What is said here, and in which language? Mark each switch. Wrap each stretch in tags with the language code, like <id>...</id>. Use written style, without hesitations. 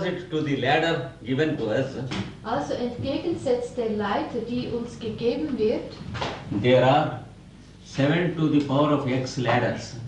<en>to the ladder given to us,</en> <de>Also entgegensetzt der Leiter, die uns gegeben wird,</de> <en>there are 7 to the power of x ladders.</en>